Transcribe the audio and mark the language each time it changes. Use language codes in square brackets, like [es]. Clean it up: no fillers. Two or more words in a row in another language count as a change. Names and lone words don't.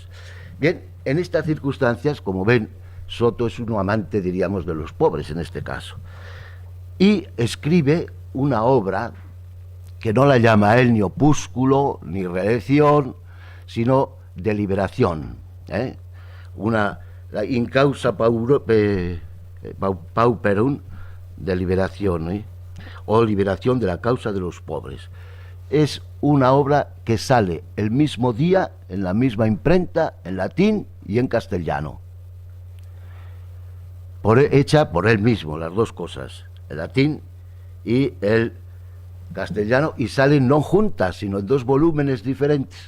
[es] Bien, en estas circunstancias, como ven, Soto es un amante, diríamos, de los pobres en este caso, y escribe una obra que no la llama él ni opúsculo ni reelección, sino de liberación, la in causa pauperum, de liberación, o liberación de la causa de los pobres. es una obra que sale el mismo día, en la misma imprenta, en latín y en castellano. Hecha por él mismo, las dos cosas, el latín y el castellano, y salen no juntas, sino en dos volúmenes diferentes.